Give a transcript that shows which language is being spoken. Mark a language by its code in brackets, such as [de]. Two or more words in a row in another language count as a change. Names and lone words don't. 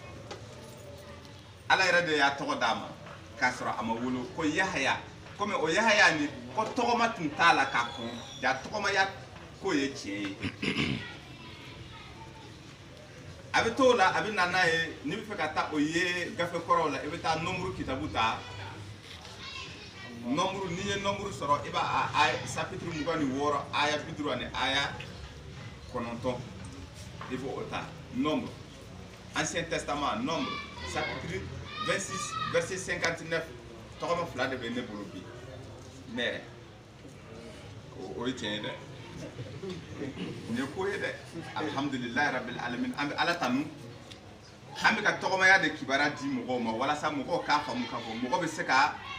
[bm] Ala yɛrɛ de y'a tɔgɔ d'a ma k'a sɔrɔ a ma wolo ko Yahaya komi o Yahaya ni ko tɔgɔma tun t'a la ka kɔn ja tɔgɔmaya ko ye tiɲɛ ye a bɛ t'o la a bɛ na n'a ye n'i bɛ fɛ ka taa o ye gafe kɔrɔw la i bɛ taa nombre kitabu ta nombre n'i ye nombre sɔrɔ i b'a chapitre 26 aya 50 ani aya 9 [fr] il faut [bm] o ta [fr] nombre ancien testament nombre chapitre 26 verset 59 [bm] tɔgɔma fila de bɛ ne bolo bi ne yɛrɛ o ye tiɲɛ ye dɛ nin ye ko ye dɛ [ar] الحمد لله رب العالمين [bm] an bɛ Ala tanu an bɛ ka tɔgɔmaya de kibaruya di mɔgɔw ma walasa mɔgɔw k'a faamu k'a fɔ mɔgɔ bɛ se ka